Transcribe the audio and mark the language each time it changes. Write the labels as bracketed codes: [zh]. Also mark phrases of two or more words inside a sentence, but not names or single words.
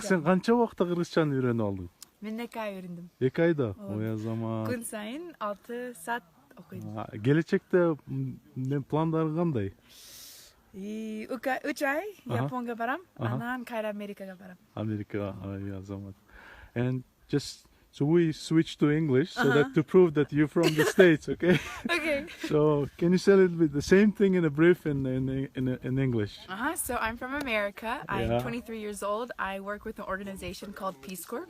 [ky] Сен канча убакытта кыргызчаны үйрөнүп алдың? Мен 2 ай үйрөндүм. 2 айда? Ой азамат. Күн сайын 6 саат окуйм. Келечекте пландарың кандай? 3 ай Японга барам, анан кайра Америкага барам. Америка, ай азамат. [en] And just so we switch to English so that to prove that you're from the States, okay? Okay. So can you say a little bit the same thing in a brief in English? So I'm from America. I'm Yeah. 23 years old. I work with an organization called Peace Corps.